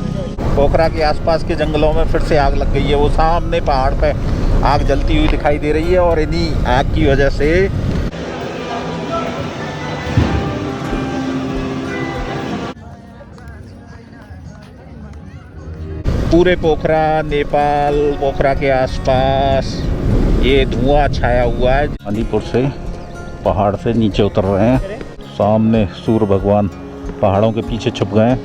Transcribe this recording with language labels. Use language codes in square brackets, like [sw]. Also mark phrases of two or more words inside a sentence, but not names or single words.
[hi] पोखरा के आसपास के जंगलों में फिर से आग लग गई है। वो सामने पहाड़ पे आग जलती हुई दिखाई दे रही है और इन्हीं आग की वजह से पूरे पोखरा, नेपाल, पोखरा के आसपास ये धुआं छाया हुआ है। बांदीपुर से पहाड़ से नीचे उतर रहे हैं। सामने सूर्य भगवान पहाड़ों के पीछे छुप गए हैं।